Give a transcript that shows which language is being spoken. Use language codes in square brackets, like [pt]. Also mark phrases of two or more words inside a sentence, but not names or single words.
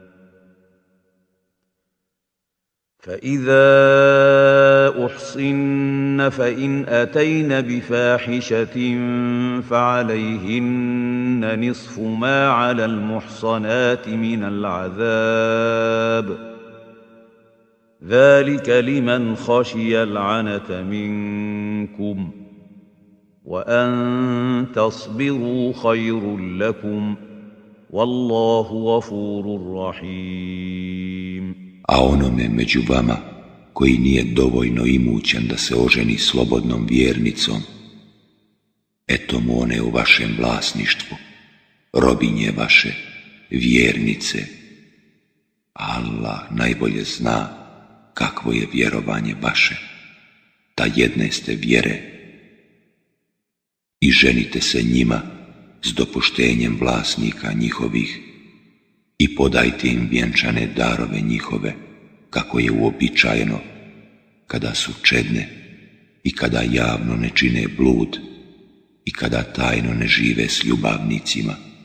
[ar] فإذا أحصن فإن أتين بفاحشة فعليهن نصف ما على المحصنات من العذاب ذلك لمن خشي العنة منكم وأن تصبروا خير لكم والله غفور رحيم. [bs] A onome među vama koji nije dovoljno imućan da se oženi slobodnom vjernicom, eto mu one u vašem vlasništvu, robinje vaše, vjernice. Allah najbolje zna kakvo je vjerovanje vaše, da jedne ste vjere i ženite se njima s dopuštenjem vlasnika njihovih i podajte im vjenčane darove njihove, kako je uobičajeno, kada su čedne i kada javno ne čine blud i kada tajno ne žive s ljubavnicima.